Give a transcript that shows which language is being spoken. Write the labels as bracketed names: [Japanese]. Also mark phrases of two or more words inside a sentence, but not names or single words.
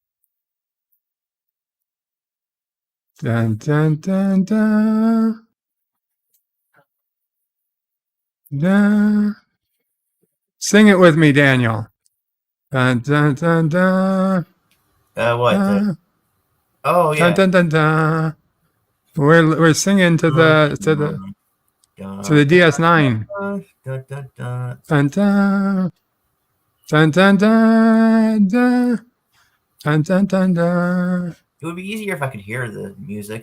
[English] Dun dun dun dun. Dun. Sing it with me, Daniel. Dun dun dun dun. What? Dun, Oh yeah. dun dun dun dun. We're singing to the DS9. Dun, dun, dun, dun. Dun dun dun dun dun dun dun dun dun dun. It would be easier if I could hear the music.